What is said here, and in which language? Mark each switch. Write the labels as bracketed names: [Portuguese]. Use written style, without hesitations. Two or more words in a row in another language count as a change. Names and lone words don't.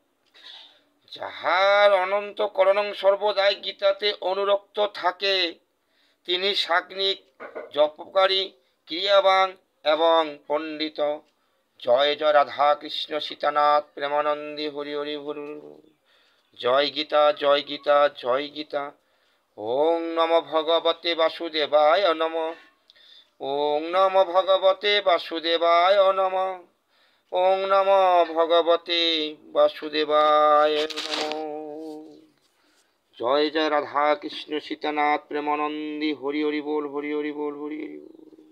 [Bangla] যাহার অনন্তকরণং সর্বদাই গীতাতে অনুরক্ত থাকে তিনি সাগ্নিক জপকারী ক্রিয়াবান এবং পণ্ডিত। জয় জয় রাধা কৃষ্ণ সীতানাথ প্রেমানন্দী হরি হরি হরি। জয় গীতা জয় গীতা জয় গীতা। [Sanskrit] ওং নমো ভগবতে বাসুদেবায় নমঃ। ওং নমো ভগবতে বাসুদেবায় নমঃ। ওং নমো ভগবতে বাসুদেবায় নমঃ। [Bangla] জয় জয় রাধা কৃষ্ণ সীতানাথ প্রেমানন্দী হরি হরি বল হরি হরি বল হরি হরি বল।